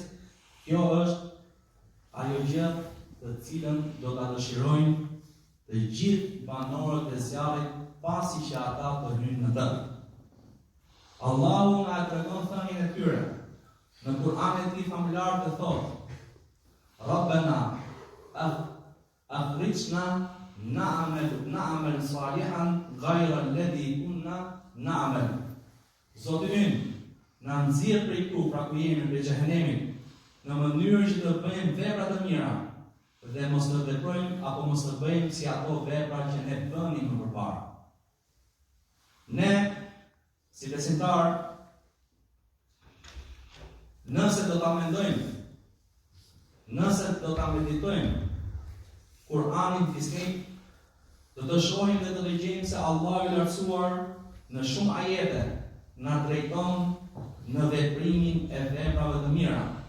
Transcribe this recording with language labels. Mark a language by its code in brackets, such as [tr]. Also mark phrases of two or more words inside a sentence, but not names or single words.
[sq] Kjo është ajo gjë të cilën do ta dëshirojnë të gjithë banorët e zjarrit pasi që ata të hyjnë në të. Allahu na tregon thënien e tyre. Në Kur'an e tij famullar të thotë: [ar] ربنا أخرجنا نعمل صالحا غير الذي كنا نعمل. [sq] Zoti ynë, na nxjerr prej këtu, pra ku jemi prej xhehenemit, në mënyrë që të bëjmë vepra të mira dhe mos të veprojmë apo mos të bëjmë si ato vepra që ne bënim më përpara. Ne, si besimtar, nëse do ta mendojmë, nëse do ta meditojmë Kur'anin fisnik, do të shohim dhe të dëgjojmë se Allahu i lartësuar në shumë ajete na drejton në veprimin e veprave të mira.